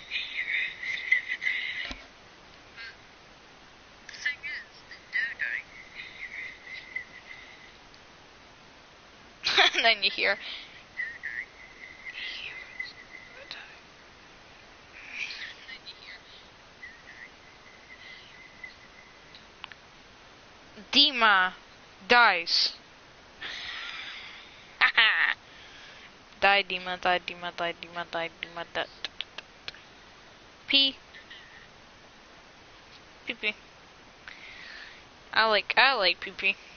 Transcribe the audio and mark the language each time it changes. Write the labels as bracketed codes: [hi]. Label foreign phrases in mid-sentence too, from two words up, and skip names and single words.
[en] And then you hear Dima dies. Die Dima, die Dima, die Dima, die Dima, die. Pee. Pee pee. I like pee pee.